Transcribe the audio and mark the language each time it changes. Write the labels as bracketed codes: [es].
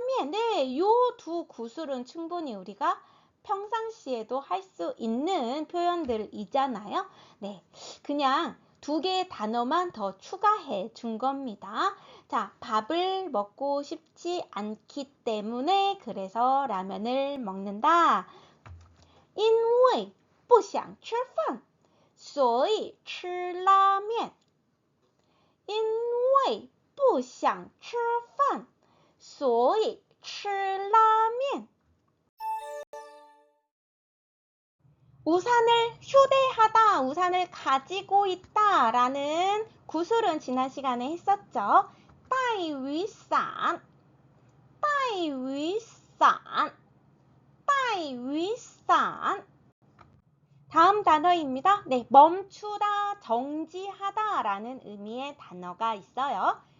[ko] 네, 요 두 구슬은 충분히 우리가 평상시에도 할 수 있는 표현들이잖아요. 네, 그냥 두 개의 단어만 더 추가해 준 겁니다. 자, 밥을 먹고 싶지 않기 때문에 그래서 라면을 먹는다. [zh] 因为不想吃饭所以吃拉面因为不想吃饭所以吃拉面 [ko] 우산을 휴대하다, 우산을 가지고 있다 라는 구술은 지난 시간에 했었죠. [zh] 带雨伞带雨伞带雨伞 [ko] 다음 단어입니다. 네, 멈추다, 정지하다 라는 의미의 단어가 있어요.